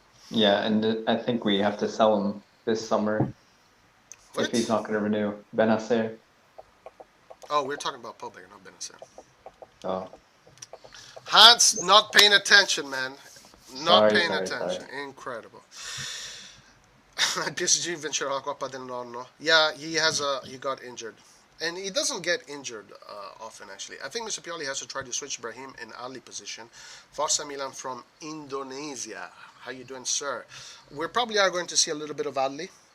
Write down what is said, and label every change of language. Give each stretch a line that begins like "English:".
English: Yeah, and I think we have to sell him this summer if he's not going to renew. Benacer. Oh, we're talking about Pobega, not Benacer. Oh. Hans, not paying attention, man. Not paying attention. Sorry. Incredible.
Italian: PSG vincerà la Coppa del Nonno.
English: Yeah, he got injured. And he doesn't get injured often, actually. I think Mr. Pioli has to try to switch Brahim in Ali position. Forza Milan from Indonesia. How you doing, sir? We probably are going to see a little bit of Ali.